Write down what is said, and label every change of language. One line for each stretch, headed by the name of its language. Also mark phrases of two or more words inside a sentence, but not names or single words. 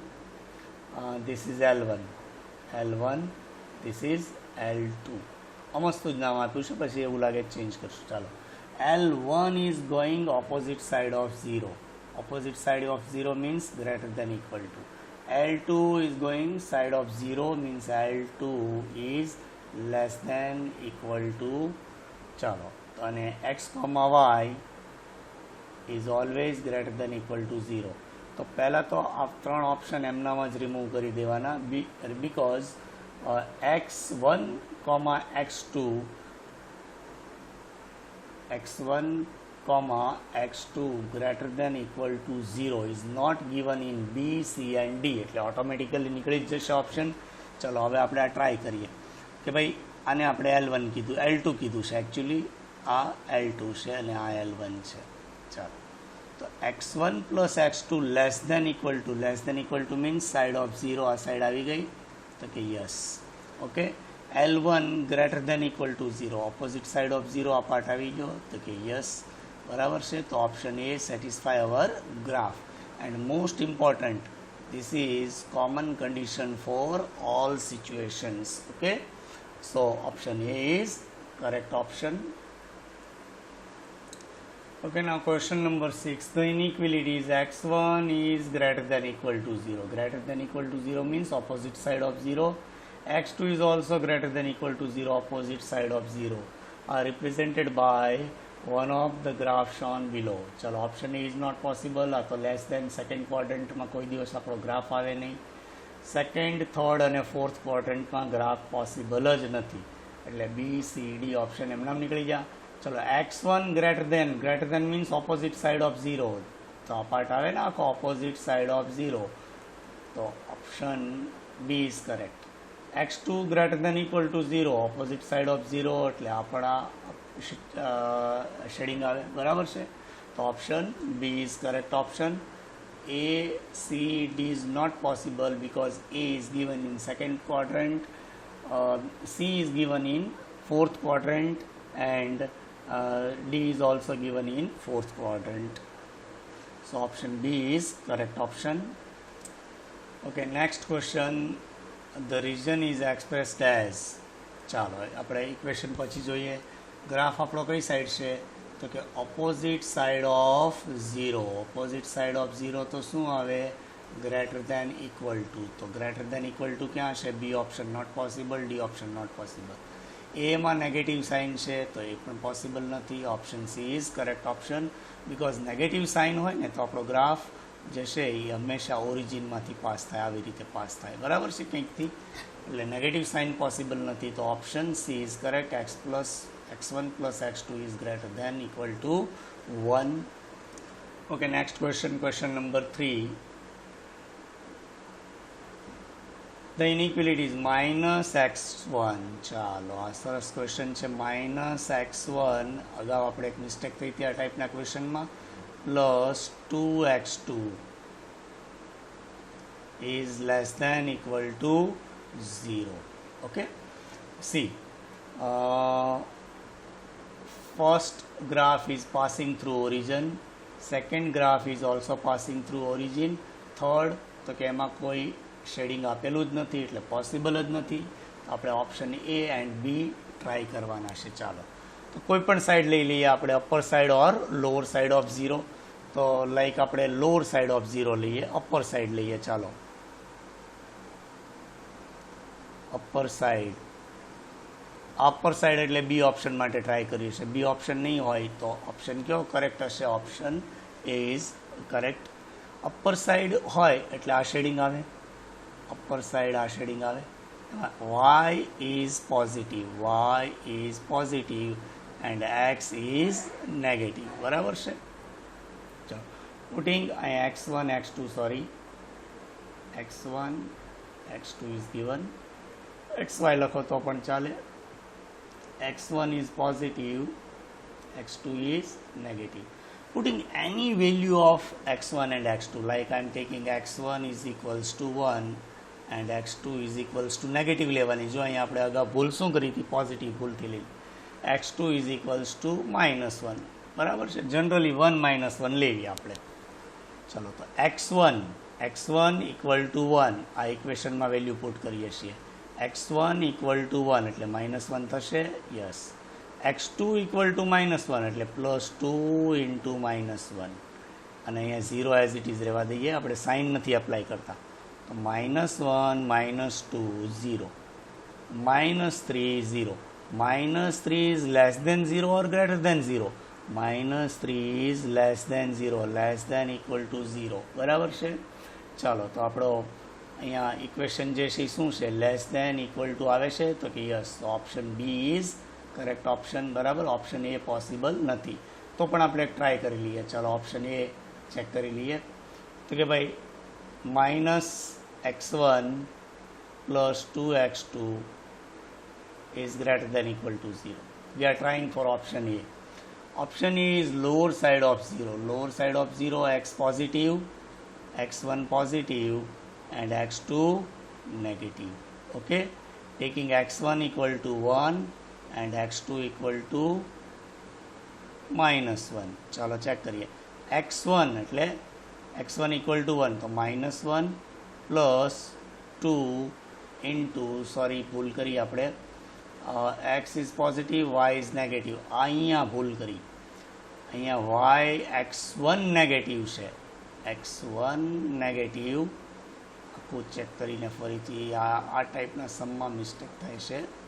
English: This is L1, this is L2.
Gujarati: મસ્તું જ નામ આપ્યું છે, પછી એવું લાગે ચેન્જ કરશું. ચાલો,
English: L1 is going opposite side of 0. Opposite side of 0 means greater than equal to. L2 is going side of 0 means L2 is less than equal to.
Gujarati: ચાલો, અને
English: x, y is always greater than equal to 0.
Gujarati: તો પહેલાં તો આ ત્રણ ઓપ્શન એમનામાં જ રિમૂવ કરી દેવાના,
English: because x1, x2 x2 greater than equal to 0 is not given in B, C and D.
Gujarati: એટલે ઓટોમેટિકલી નીકળી જ જશે ઓપ્શન. ચલો હવે આપણે આ ટ્રાય કરીએ કે ભાઈ આને આપણે L1 કીધું, L2 કીધું છે, એકચ્યુઅલી આ L2 છે અને આ L1 છે. ચાલો, તો
English: x1 plus x2 less than equal to means side of 0
Gujarati: આ સાઈડ આવી ગઈ, તો કે યસ.
English: okay, L1 greater than equal to 0, opposite side of 0
Gujarati: આ પાર્ટ આવી ગયો, તો કે યસ, બરાબર છે.
English: તો option A satisfy our graph. and most important, this is common condition for all situations. Okay, so option A is correct option. Okay, now question number 6. The inequality is x1 is greater than equal to 0. Greater than equal to 0 means opposite side of 0. x2 is also greater than equal to 0, opposite side of 0 are represented by one of the graph shown below. ચલો, option A is not possible.
Gujarati: આ તો
English: less than second quadrantમાં
Gujarati: કોઈ દિવસ આપણો ગ્રાફ આવે નહીં.
English: second, third
Gujarati: અને
English: fourth quadrantમાં graph possible
Gujarati: જ નથી. એટલે
English: B, C, D option
Gujarati: એમનામ નીકળી ગયા.
English: ચલો, x1 greater than means opposite side of 0.
Gujarati: તો આ પાર્ટ આવે ને આખો
English: opposite side of 0. તો option B is correct. x2 greater than equal to 0, opposite side of 0
Gujarati: એટલે આપણા શેડિંગ આવે, બરાબર છે.
English: તો option B is correct option. A, C, D is not possible because A is given in second quadrant, C is given in fourth quadrant and D is also given in fourth quadrant. So option B is correct option. Okay, next question. The region is expressed as.
Gujarati: ચાલો આપણે ઇક્વેશન પછી જોઈએ. ગ્રાફ આપણો કઈ સાઈડ છે? તો કે
English: opposite side of 0. opposite side of 0
Gujarati: તો શું આવે?
English: greater than equal to. તો greater than equal to
Gujarati: ક્યાં છે?
English: B option not possible, D option not possible.
Gujarati: એમાં
English: negative sign
Gujarati: છે તો એ પણ પોસિબલ નથી.
English: option C is correct option.
Gujarati: બિકોઝ
English: negative sign
Gujarati: હોય ને તો આપણો ગ્રાફ જે છે એ હંમેશા ઓરિજિનમાંથી પાસ થાય, આવી રીતે પાસ થાય, બરાબર છે, કંઈકથી. એટલે
English: negative sign possible
Gujarati: નથી. તો
English: option C is correct. x1 plus x2 is greater than equal to 1. Okay, next question number 3. The inequality is minus x1.
Gujarati: ચાલો, આ સરસ ક્વેશ્ચન છે.
English: minus x1,
Gujarati: અગાઉ આપણે એક મિસ્ટેક થઈ હતી આ ટાઈપના ક્વેશ્ચનમાં,
English: plus 2x2 is less than equal to 0. Okay, see, first graph is passing through origin, second graph is also passing through origin, third
Gujarati: તો કે એમાં કોઈ શેડિંગ આપેલું જ નથી એટલે પોસિબલ જ નથી. આપણે
English: option A and B try
Gujarati: કરવાના છે. ચાલો, તો કોઈ પણ સાઈડ લઈ લઈએ આપણે,
English: upper side or lower side of 0.
Gujarati: તો લાઈક આપણે
English: lower side of 0
Gujarati: લઈએ,
English: upper side
Gujarati: લઈએ. ચાલો,
English: upper side
Gujarati: એટલે
English: B option
Gujarati: માટે ટ્રાય કરીએ છીએ.
English: B option
Gujarati: નહીં હોય તો ઓપ્શન કયો કરેક્ટ હશે?
English: option A is correct. upper side
Gujarati: હોય એટલે આ શેડિંગ આવે,
English: upper side
Gujarati: આ શેડિંગ આવે.
English: y is positive and x is negative.
Gujarati: બરાબર છે. ચાલો પુટિંગ અહીંયા x1 x2 સોરી
English: x1 x2 is given,
Gujarati: xy લખો તો પણ ચાલે.
English: x1 is positive, x2 is negative. Putting any value of x1 and x2, like I am taking x1 is equals to 1 and x2 is equals to negative લેવાની.
Gujarati: જો અહીંયા આપણે અગાઉ ભૂલ શું કરી હતી, પોઝિટિવ ભૂલથી લઈ.
English: x2 is equals to -1.
Gujarati: બરાબર છે. જનરલી 1 -1 લેવી આપણે. ચલો તો
English: x1 equal to 1
Gujarati: આ ઇક્વેશનમાં
English: value put
Gujarati: કરીએ છીએ.
English: x1 equal to 1
Gujarati: એટલે -1 થશે.
English: યસ. x2 equal to -1
Gujarati: એટલે
English: +2 into -1
Gujarati: અને અહીંયા 0
English: as it is
Gujarati: રહેવા દઈએ, આપણે સાઇન નથી એપ્લાય કરતા.
English: તો -1 -2 0 -3 0 -3 is less than 0 or greater than 0, -3 is less than 0 less than equal to 0.
Gujarati: બરાબર છે. ચાલો તો આપણો અહીંયા ઇક્વેશન જે છે શું છે,
English: less than equal to
Gujarati: આવે છે, તો કે યસ
English: option B is correct option.
Gujarati: બરાબર.
English: option A
Gujarati: પોસિબલ નથી, તો પણ આપણે ટ્રાય કરી લઈએ. ચાલો
English: option A
Gujarati: ચેક કરી લઈએ. તો કે ભાઈ
English: -x1 + 2x2 is greater than equal to 0. We are trying for option A. Option A is lower side of 0. Lower side of 0, x positive, x1 positive and x2 negative. Okay. Taking x1 equal to 1 and x2 equal to -1.
Gujarati: ચાલો ચેક કરીએ. x1 એટલે
English: x1 equal to 1
Gujarati: તો
English: -1 plus 2 into
Gujarati: સોરી ભૂલ કરી આપણે,
English: x is positive, y is negative.
Gujarati: અહીંયા ભૂલ કરી, અહીંયા y x1 નેગેટિવ છે, x1 નેગેટિવ. આખું ચેક કરીને ફરીથી આ ટાઈપના સમમાં મિસ્ટેક થાય છે.